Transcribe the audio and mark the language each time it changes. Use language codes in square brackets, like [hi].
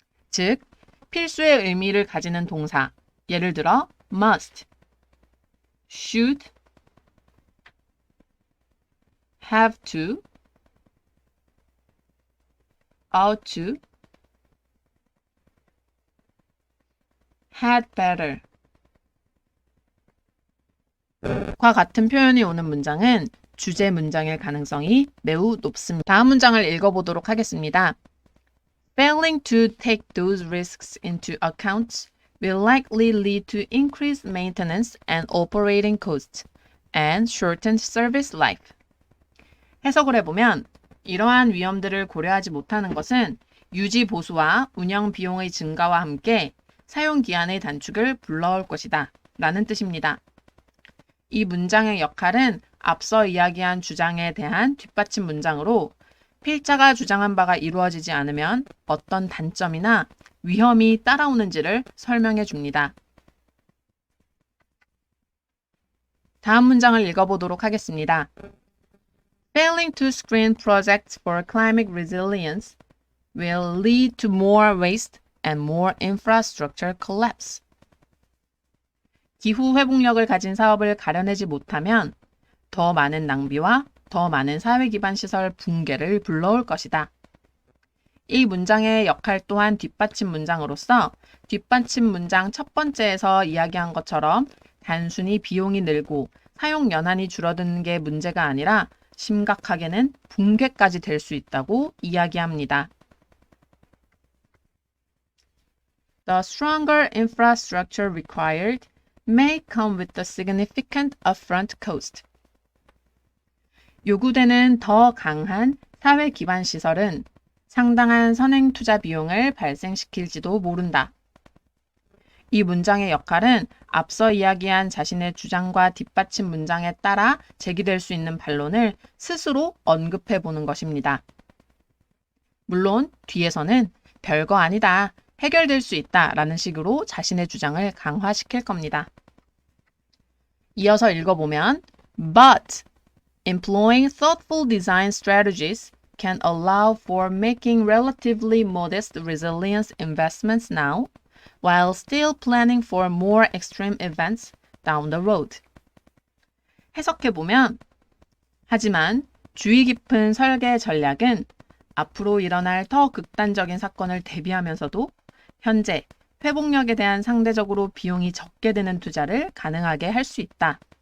[ko] 즉, 필수의 의미를 가지는 동사, 예를 들어 [en] must, should, have to, ought to, had better [ko] 과 같은 표현이 오는 문장은 주제 문장일 가능성이 매우 높습니다. 다음 문장을 읽어보도록 하겠습니다. [en] Failing to take those risks into account will likely lead to increased maintenance and operating costs and shortened service life. [ko] 해석을 해보면 이러한 위험들을 고려하지 못하는 것은 유지 보수와 운영 비용의 증가와 함께 사용 기한의 단축을 불러올 것이다 라는 뜻입니다. 이 문장의 역할은 앞서 이야기한 주장에 대한 뒷받침 문장으로 필자가 주장한 바가 이루어지지 않으면 어떤 단점이나 위험이 따라오는지를 설명해 줍니다. 다음 문장을 읽어보도록 하겠습니다. [en] Failing to screen projects for climate resilience will lead to more waste and more infrastructure collapse. [ko] 기후 회복력을 가진 사업을 가려내지 못하면 더 많은 낭비와 더 많은 사회 기반 시설 붕괴를 불러올 것이다. 이 문장의 역할 또한 뒷받침 문장으로서 뒷받침 문장 첫 번째에서 이야기한 것처럼 단순히 비용이 늘고 사용 연한이 줄어드는 게 문제가 아니라 심각하게는 붕괴까지 될 수 있다고 이야기합니다. [en] The stronger infrastructure required may come with a significant upfront cost. [ko] 요구되는 더 강한 사회 기반 시설은 상당한 선행 투자 비용을 발생시킬지도 모른다. 이 문장의 역할은 앞서 이야기한 자신의 주장과 뒷받침 문장에 따라 제기될 수 있는 반론을 스스로 언급해 보는 것입니다. 물론 뒤에서는 별거 아니다, 해결될 수 있다 라는 식으로 자신의 주장을 강화시킬 겁니다. 이어서 읽어보면 [en] But employing thoughtful design strategies can allow for making relatively modest resilience investments now, while still planning for more extreme events down the road. [ko] 해석해보면, 하지만 주의 깊은 설계 전략은 앞으로 일어날 더 극단적인 사건을 대비하면서도 현재 회복력에 대한 상대적으로 비용이 적게 드는 투자를 가능하게 할 수 있다.